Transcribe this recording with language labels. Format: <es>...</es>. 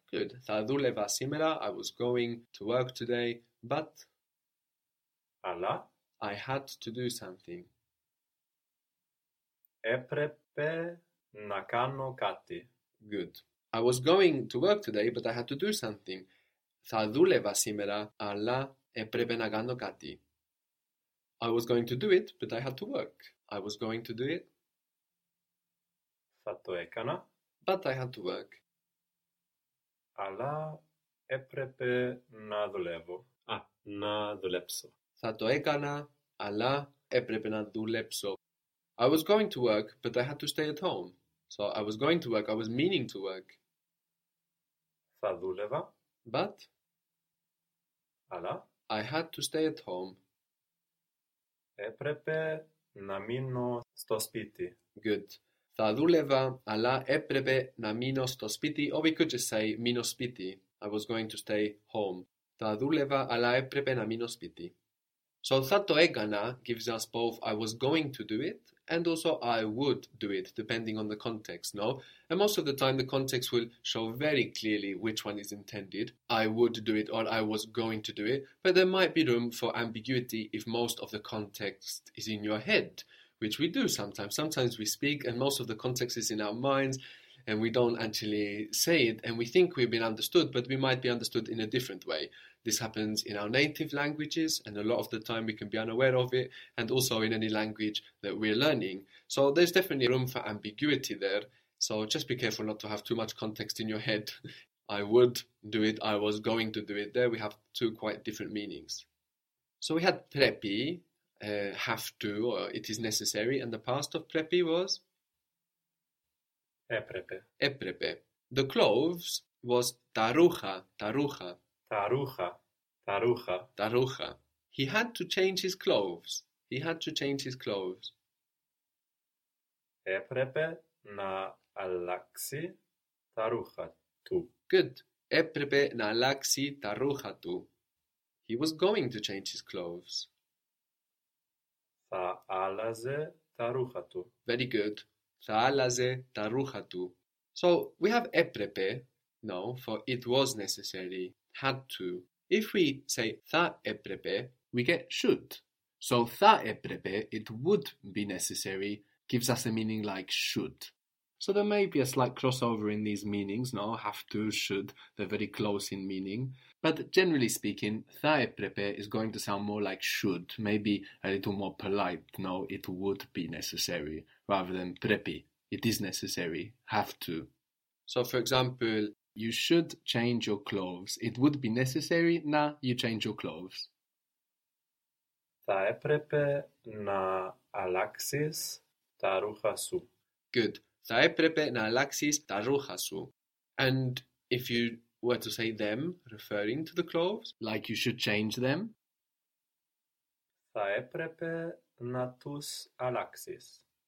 <el>Good. Tha duleva simera.</el> <en>I was going to work today, but</en> <el>alla.</el> <en>I had to do something.</en> <el>Έπρεπε να κάνω κάτι.</el> <en>Good. I was going to work today, but I had to do something.</en> <el>Θα δούλευα σήμερα, αλλά έπρεπε να κάνω κάτι.</el> <en>I was going to do it, but I had to work. I was going to do it.</en> <el>Θα το έκανα.</el> <en>But I had to work.</en> <el>Αλλά έπρεπε να δουλεύω. Να δουλέψω. Θα το έκανα, αλλά έπρεπε να δουλέψω.</el> <en>I was going to work, but I had to stay at home. So I was going to work, I was meaning to work.</en> <el>Θα δούλευα.</el> <en>But?</en> <el>Αλλά?</el> <en>I had to stay at home.</en> <el>Έπρεπε να μείνω στο σπίτι.</el> <en>Good.</en> <el>Θα δούλευα, αλλά έπρεπε να μείνω στο σπίτι.</el> <en>Or we could just say,</en> <el>μείνω σπίτι.</el> <en>I was going to stay home.</en> <el>Θα δούλευα, αλλά έπρεπε να μείνω σπίτι.</el> <en>So,</en> <el>θα το έκανα</el> <en>gives us both I was going to do it and also I would do it, depending on the context, no? And most of the time, the context will show very clearly which one is intended. I would do it or I was going to do it. But there might be room for ambiguity if most of the context is in your head, which we do sometimes. Sometimes we speak and most of the context is in our minds and we don't actually say it and we think we've been understood, but we might be understood in a different way. This happens in our native languages, and a lot of the time we can be unaware of it, and also in any language that we're learning. So there's definitely room for ambiguity there. So just be careful not to have too much context in your head. I would do it, I was going to do it. There we have two quite different meanings. So we had prepi, have to, or it is necessary, and the past of prepi was?</en> <el>Έπρεπε. Έπρεπε.</el> <en>The clothes was</en> <el>τα ρούχα, τα ρούχα. Τα ρούχα, τα ρούχα. Τα ρούχα.</el> <en>He had to change his clothes. He had to change his clothes.</en> <el>Έπρεπε να αλλάξει τα ρούχα του.</el> <en>Good.</en> <el>Έπρεπε να αλλάξει τα ρούχα του.</el> <en>He was going to change his clothes.</en> <el>Θα άλλαζε τα ρούχα του.</el> <en>Very good.</en> <el>Θα άλλαζε τα ρούχα του.</el> <en>So, we have έπρεπε, no, for it was necessary. Had to. If we say</en> <el>θα έπρεπε,</el> <en>we get should. So θα έπρεπε, it would be necessary, gives us a meaning like should. So there may be a slight crossover in these meanings, no? Have to, should, they're very close in meaning. But generally speaking,</en> <el>θα έπρεπε</el> <en>is going to sound more like should, maybe a little more polite, no? It would be necessary, rather than πρέπει. It is necessary, have to. So for example, you should change your clothes. It would be necessary να you change your clothes.</en> <el>Θα έπρεπε να αλλάξεις τα ρούχα σου.</el> <en>Good.</en> <el>Θα έπρεπε να αλλάξεις τα ρούχα σου.</el> <en>And if you were to say them, referring to the clothes, like you should change them.</en> <el>Θα έπρεπε να τους αλλάξεις.</el>